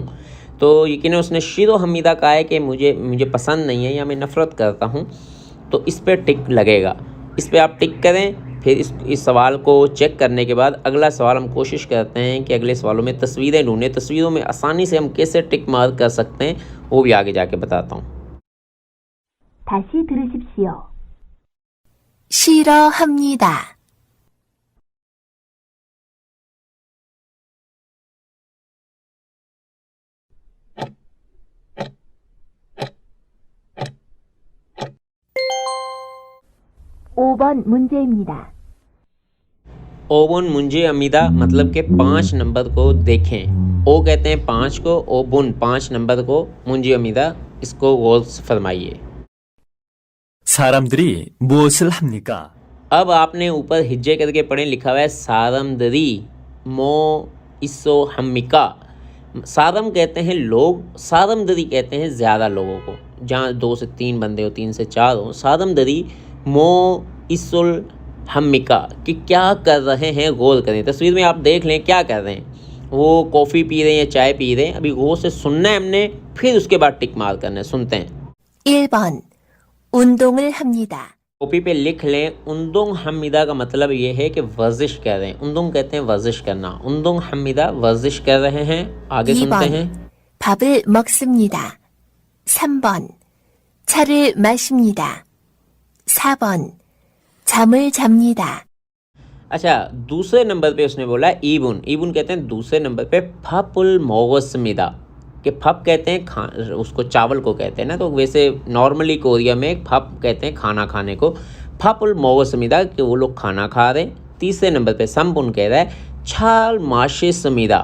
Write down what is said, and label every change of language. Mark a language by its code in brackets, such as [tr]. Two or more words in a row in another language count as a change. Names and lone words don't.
[ur] تو یقین اس نے [ko] 싫어합니다 [ur] کہا ہے کہ مجھے پسند نہیں ہے یا میں نفرت کرتا ہوں، تو اس پر ٹک لگے گا. اس پر آپ ٹک کریں. پھر اس سوال کو چیک کرنے کے بعد اگلا سوال ہم کوشش کرتے ہیں کہ اگلے سوالوں میں تصویریں ڈھونڈیں. تصویروں میں آسانی سے ہم کیسے [en] tick mark [ur] کر سکتے ہیں وہ بھی آگے جا کے بتاتا ہوں. [ko] 다시 들으십시오. 싫어합니다. 오 번 문제입니다. 오번 문제입니다 [ur] مطلب کے 5 نمبر کو دیکھیں. او کہتے ہیں 5 کو، اوبُن 5 نمبر کو, [ko] 문제입니다 [ur] اس کو غور سے فرمائیے. [ko] 사람들이 무엇을 합니까? [ur] اب آپ نے اوپر ہجے کر کے پڑھے، لکھا ہوا ہے [ko] 사람들이 무엇을 합니까. [ur] سارم کہتے ہیں لوگ، سارمدری کہتے ہیں زیادہ لوگوں کو، جہاں 2 سے 3 بندے ہوں، 3 سے 4 ہوں. [ko] 사람들이 무엇을 합니까 [ur] کہ کیا کر رہے ہیں، غور کریں. تصویر میں آپ دیکھ لیں کیا کر رہے ہیں، وہ کافی پی رہے ہیں یا چائے پی رہے ہیں. ابھی غور سے سننا ہے ہم نے، پھر اس کے بعد ٹک مار کرنا ہے. سنتے ہیں. [ko] 1번 운동을 합니다. [ur] کاپی پہ لکھ لیں. [ko] 운동합니다 [ur] کا مطلب یہ ہے کہ ورزش کر رہے ہیں. اُندُنگ کہتے ہیں ورزش کرنا, [ko] 운동합니다 [ur] ورزش کر رہے ہیں. آگے سنتے ہیں. [ko] 2번 밥을 먹습니다. 3번 차를 마십니다. 4번 잠을 잡니다. [ur] اچھا، دوسرے نمبر پہ اس نے بولا ای بُن. ای بُن کہتے ہیں دوسرے نمبر پہ [ko] 밥을 먹습니다, [ur] ، کہ پھپ کہتے ہیں اس کو چاول کو کہتے ہیں نا، تو ویسے نارملی کوریا میں پھپ کہتے ہیں کھانا کھانے کو. [ko] 밥을 먹습니다 [ur] کہ وہ لوگ کھانا کھا رہے ہیں۔ تیسرے نمبر پہ سمپُن کہہ رہا ہے [ko] 차를 마십니다.